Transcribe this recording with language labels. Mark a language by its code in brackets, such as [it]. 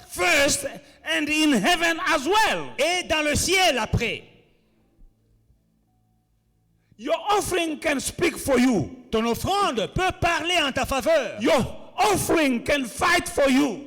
[en] first and in heaven as well. [fr] et dans le ciel après. [en] Your offering can speak for you. [fr] Ton offrande peut parler en ta faveur. [en] Your offering can fight for you.